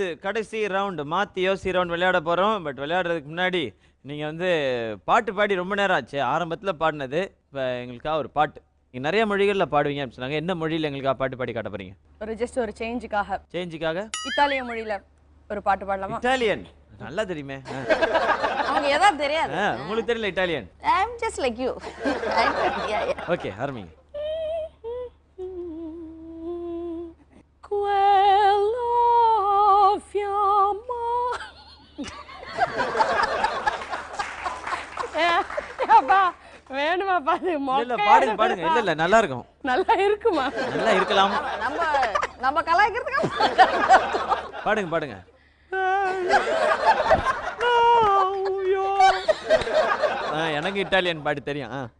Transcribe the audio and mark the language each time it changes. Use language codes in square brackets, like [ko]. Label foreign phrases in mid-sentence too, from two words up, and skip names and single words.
[ta] கடைசி ரவுண்ட் மாத்தி யோசி ரவுண்ட் விளையாட போறோம். பட் விளையாடுறதுக்கு முன்னாடி நீங்க வந்து பாட்டு பாடி ரொம்ப நேரம் ஆச்சு. ஆரம்பத்துல பாடினது இப்போ எங்களுக்காக ஒரு பாட்டு. நீங்க நிறைய மொழிகள்ல பாடுவீங்க அப்படின்னு சொன்னாங்க. என்ன மொழியில எங்களுக்காக பாட்டு பாடி காட்ட போறீங்க? ஒரு சேஞ்சுக்காக. இத்தாலிய மொழியில ஒரு பாட்டு பாடலாமா? இட்டாலியன் நல்லா தெரியுமே. அவங்க ஏதாவது தெரியாது. உங்களுக்கு தெரியல இட்டாலியன்? [en] I am just like you. [ta] ஓகே, ஆரம்பிங்க. [it] Quello fiamma. [ta] அப்பா வேணுமா பாரு? இல்ல பாடுங்க பாடுங்க. இல்ல நல்லா இருக்கும். நல்லா இருக்குமா? நல்லா இருக்கலாம். நம்ம கலாய்க்கிறதுக்கு பாடுங்க பாடுங்க. எனக்கு இட்டாலியன் பாட்டு தெரியும்.